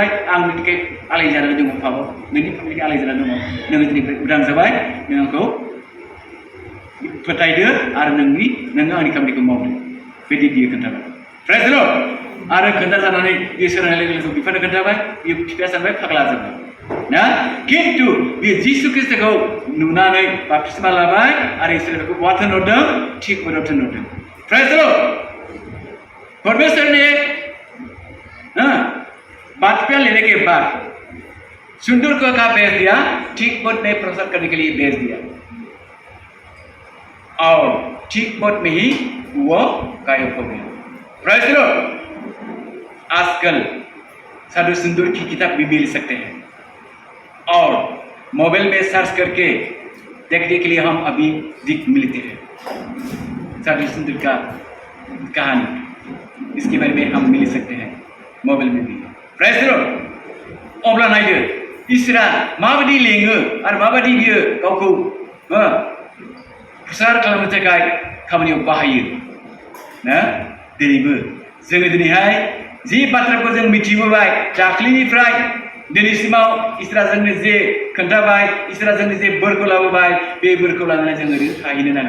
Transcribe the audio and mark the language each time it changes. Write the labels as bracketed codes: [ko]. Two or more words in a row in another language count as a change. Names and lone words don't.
[brx] आंनि थाखाय आलायजानानै दङ पापाव, नोंनि थाखाय आलायजानानै दङ, नोङो दिनैनिफ्राय उदां जाबाय, नों आंखौ फोथायदो आरो नोङो आंनि खामानिखौ मावदो, बिदि बियो खोन्थाबाय। [en] Praise the Lord. [brx] आरो खोन्थाजानानै बियो सोरांनाय लोगो बिफानो खोन्थाबाय। बियो बिफाया सानबाय फाग्ला जाबाय ना, किन्तु बियो जिसु ख्रीष्टखौ नुनानै बाप्तिस्मा लाबाय आरो इसोर बेखौ बहा थिनहरदों? थिग बोराव थिनहरदों। [en] Praise the Lord. [hi] परमेश्वर ने बातपिया लेने के बाद सुंदर को कहा भेज दिया? ठीक पद में प्रसार करने के लिए भेज दिया, और ठीक पद में ही वो गायब हो गया। [en] Praise the Lord. [hi] आजकल साधु सुंदर की किताब भी मिल सकते हैं, और मोबाइल में सर्च करके देखने के लिए हम अभी दिख मिलते हैं। साधु सुंदर का कहानी, इसके बारे में हम मिल सकते हैं मोबाइल में भी। [en] Praise the Lord. [brx] अब्ला नायदो इसोरा माबायदि लेङो आरो माबायदि बियो गावखौ प्रसार खालामनो थाखाय खामानियाव बाहायो ना। दिनैबो जोङो दिनैहाय जि बाथ्राखौ जों मिथिबोबाय दाख्लिनिफ्राय दिनैसिमाव, इसोरा जोंनो जे खोन्थाबाय, इसोरा जोंनो जे बोरखौ लाबोबाय, बे बोरखौ लानानै जों ओरैनो थाहैनो नाङा।